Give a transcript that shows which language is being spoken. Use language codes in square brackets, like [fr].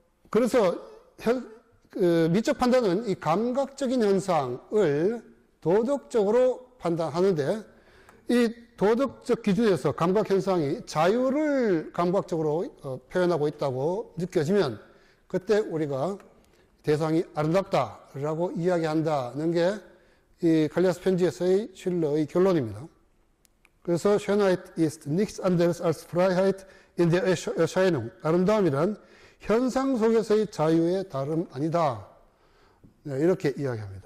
[ko] 그래서 미적 판단은 이 감각적인 현상을 도덕적으로 판단하는데, 이 도덕적 기준에서 감각 현상이 자유를 감각적으로 표현하고 있다고 느껴지면 그때 우리가 대상이 아름답다라고 이야기한다는 게 이 칼리아스 편지에서의 실러의 결론입니다. [de] 그래서 Schönheit ist nichts anderes als Freiheit in der Erscheinung. [ko] 아름다움이란 현상 속에서의 자유의 다름 아니다. 네, 이렇게 이야기합니다.